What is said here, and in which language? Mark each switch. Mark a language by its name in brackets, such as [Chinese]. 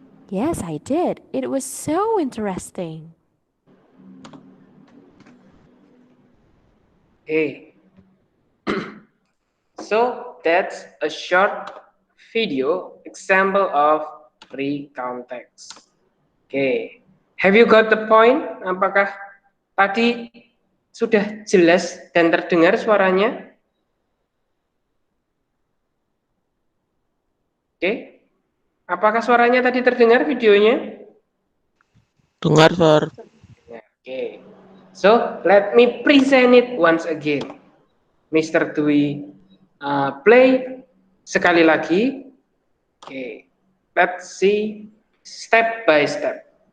[English] Yes, I did. It was so interesting. Okay. So that's a short video example of recount text. Okay. Have you got the point? [Indonesian] Apakah tadi sudah jelas dan terdengar suaranya? Oke. Apakah suaranya tadi terdengar videonya? Dengar, Sir. [English] Okay. So let me present it once again. [Indonesian] Mr. Dwi play sekali lagi. Okay. [English] Let's see step by step.